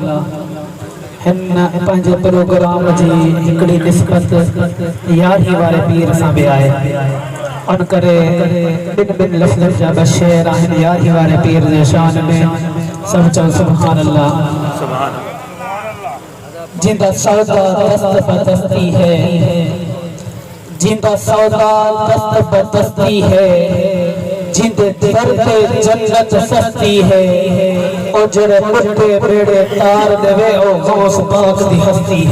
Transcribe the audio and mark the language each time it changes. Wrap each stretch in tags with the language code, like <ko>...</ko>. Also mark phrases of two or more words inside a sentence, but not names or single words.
<sd>हिन पंहिंजे प्रोग्राम जी हिकिड़ी निस्बत यारी वारे पीर सां बि आहे। उन करे ॿिनि लफ़्ज़नि जा ॿ शेर आहिनि यारी वारे पीर जे शान में। सभु चओ</sd> <ar>سبحان الله.</ar> <pa>زندہ سودا دست بدستی ہے، زندہ سودا دست بدستی ہے، زندے درد جنت سستی ہے. او جیڑھے مٹھے بیڑے تار دیوے او غوث پاک دی ہستی ہے.</pa>